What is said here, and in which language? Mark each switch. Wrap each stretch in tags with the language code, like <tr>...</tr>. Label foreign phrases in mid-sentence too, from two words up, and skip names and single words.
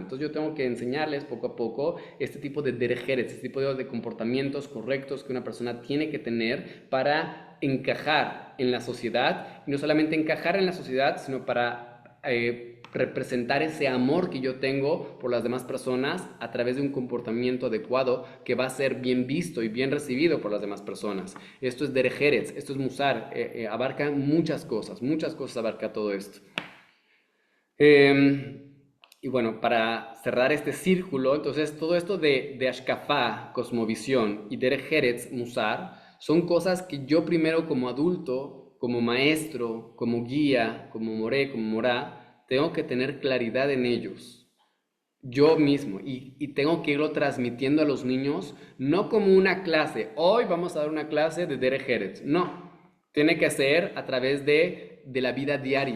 <es>Entonces yo tengo que enseñarles poco a poco este tipo de derejeres, este tipo de comportamientos correctos que una persona tiene que tener para encajar en la sociedad. Y no solamente encajar en la sociedad, sino para representar ese amor que yo tengo por las demás personas a través de un comportamiento adecuado que va a ser bien visto y bien recibido por las demás personas. Esto es</es> <he>דרך ארץ,</he> <es>esto es musar, abarca muchas cosas abarca todo esto. Y bueno, para cerrar este círculo, entonces todo esto de Ashkafá, cosmovisión, y</es> <he>דרך ארץ,</he> <es>musar, son cosas que yo primero como adulto, como maestro, como guía, como moré, como morá, tengo que tener claridad en ellos, yo mismo, y tengo que irlo transmitiendo a los niños, no como una clase, hoy vamos a dar una clase de</es> <he>דרך ארץ,</he> <es>no, tiene que ser a través de la vida diaria.</es>